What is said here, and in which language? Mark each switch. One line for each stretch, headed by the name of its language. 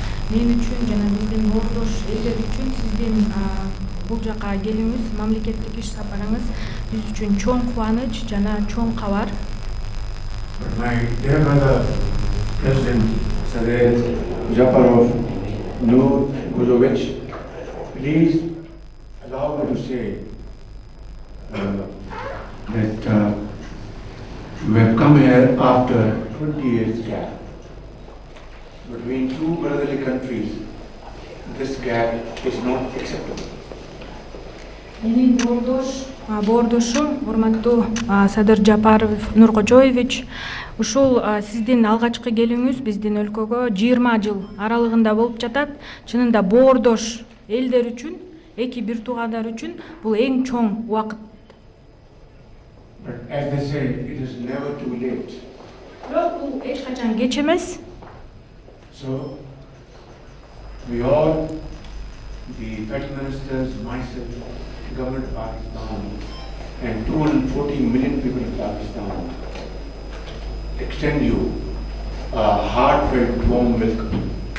Kyrgyz: Мен үчүн жана биздин ордош элдер үчүн сиздин бул жака келүүңүз, мамлекеттик иш сапарыңыз биз үчүн чоң кубаныч жана чоң кабар.
English: But my dear brother, President Saleh Japarov Nurovic, please allow me to say that we have come here after 20 years gap. Between two brotherly countries, this gap is not acceptable.
Kyrgyz: Менин бордошум, урматтуу Садыр Жапаров Нуркожоевич, ушул сиздин алгачкы келүүңүз биздин өлкөгө 20 жыл аралыгында болуп жатат. Чынында бордош элдер үчүн, эки бир туугандар үчүн бул эң чоң убакыт.
English: But as they say, it is never too late.
Kyrgyz: Бирок бул эч качан кеч эмес.
English: So, we all, the Federal Ministers, myself, the government of Pakistan, and 214 million people in Pakistan, extend you a heartfelt warm welcome.